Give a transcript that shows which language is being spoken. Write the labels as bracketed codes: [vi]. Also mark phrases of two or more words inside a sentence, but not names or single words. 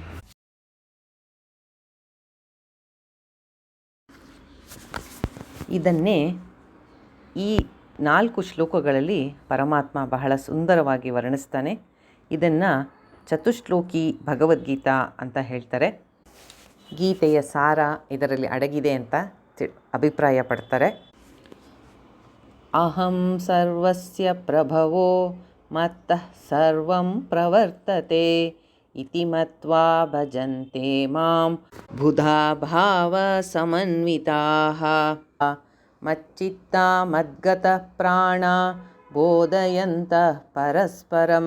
[kn] ಇದನ್ನೇ ಈ 4 ಶ್ಲೋಕಗಳಲ್ಲಿ ಪರಮಾತ್ಮ ಬಹಳ ಸುಂದರವಾಗಿ ವರ್ಣಿಸ್ತಾನೆ. ಇದನ್ನು ಚತುಶ್ಲೋಕಿ ಭಗವದ್ಗೀತಾ ಅಂತ ಹೇಳ್ತಾರೆ. ಗೀತೆಯ ಸಾರ ಇದರಲ್ಲಿ ಅಡಗಿದೆ ಅಂತ ಅಭಿಪ್ರಾಯ ಪಡ್ತಾರೆ. [sa] ಅಹಂ ಸರ್ವಸ್ಯ ಪ್ರಭವೋ ಮತ್ತಃ ಸರ್ವಂ ಪ್ರವರ್ತತೆ ಇತಿ ಮತ್ವಾ ಭಜಂತೆ ಮಾಂ ಬುಧಾ ಭಾವ ಸಮನ್ವಿತಾಃ ಮಚ್ಚಿತ್ತಾ ಮದ್ಗತಃ ಪ್ರಾಣ ಬೋಧಯಂತಃ ಪರಸ್ಪರಂ